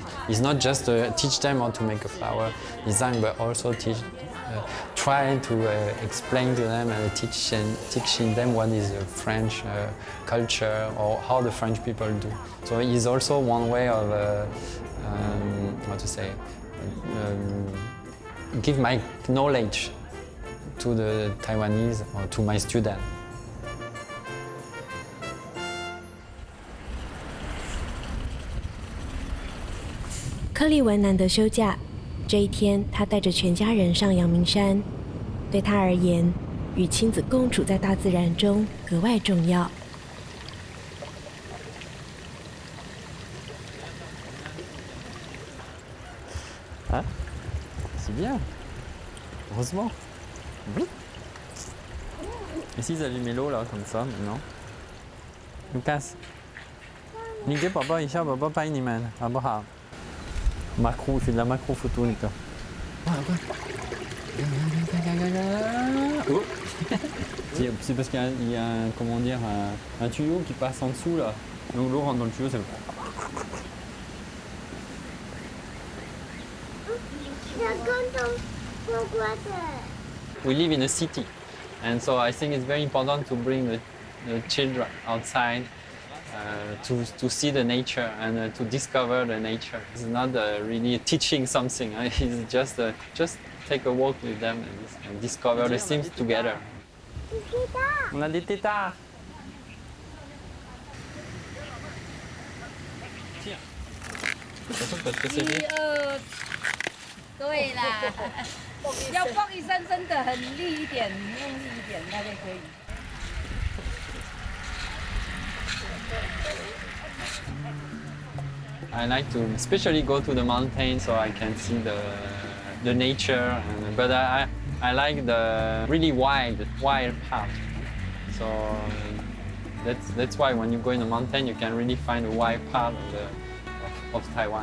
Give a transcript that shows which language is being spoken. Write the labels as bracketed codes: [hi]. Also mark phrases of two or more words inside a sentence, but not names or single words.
[en] Is not just to teach them how to make a flower design, but also try to explain to them and teaching them what is the French culture or how the French people do. So it's also one way of give my knowledge to the Taiwanese or to my students. [zh] 柯立文难得休假，这一天他带着全家人上阳明山。对他而言，与亲子共处在大自然中格外重要。 [fr] Ah, c'est bien. Heureusement. Ici, ils allument l'eau là, comme ça, maintenant. Lucas, [zh] 你给宝宝一下，宝宝拍你们，好不好？Macro, [fr] fait de la macro photo, Lucas. Oh. C'est parce qu'il y a un, comment dire, un tuyau qui passe en dessous là. Donc l'eau rentre dans le tuyau, c'est le... [en] We live in a city, and so I think it's very important to bring the children outside to see the nature and to discover the nature. It's not really teaching something. It's just take a walk with them and discover the things together. [fr] On a des tétards. Tiens. De toute façon, pas de passager. [zh] 对啦，要蹦一声真的很力一点，用力一点大概可以。 [en] I like to especially go to the mountain so I can see the nature, but I like the really wild part. So that's why when you go in the mountain you can really find the wild part of Taiwan.